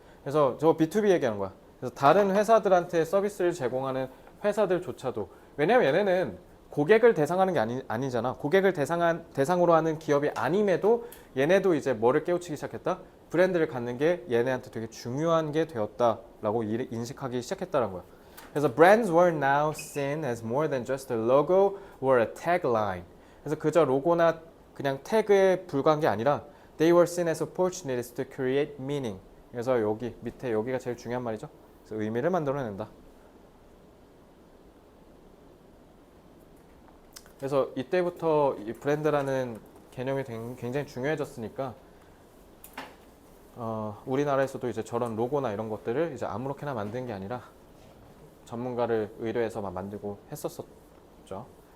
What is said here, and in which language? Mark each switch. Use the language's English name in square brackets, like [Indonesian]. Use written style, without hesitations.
[Korean] 그래서 저 B2B 얘기하는 거야. 그래서 다른 회사들한테 서비스를 제공하는 회사들조차도 왜냐면 얘네는 고객을 대상하는 게 아니잖아. 고객을 대상으로 하는 기업이 아님에도 얘네도 이제 뭐를 깨우치기 시작했다? 브랜드를 갖는 게 얘네한테 되게 중요한 게 되었다라고 인식하기 시작했다는 거야. [English] 그래서 brands were now seen as more than just a logo or a tagline. [Korean] 그래서 그저 로고나 그냥 태그에 불과한 게 아니라 [English] they were seen as opportunities to create meaning. [Korean] 그래서 여기 밑에 여기가 제일 중요한 말이죠. 그래서 의미를 만들어낸다. 그래서 이때부터 이 브랜드라는 개념이 굉장히 중요해졌으니까 우리나라에서도 이제 저런 로고나 이런 것들을 이제 아무렇게나 만든 게 아니라 전문가를 의뢰해서 막 만들고 했었었죠.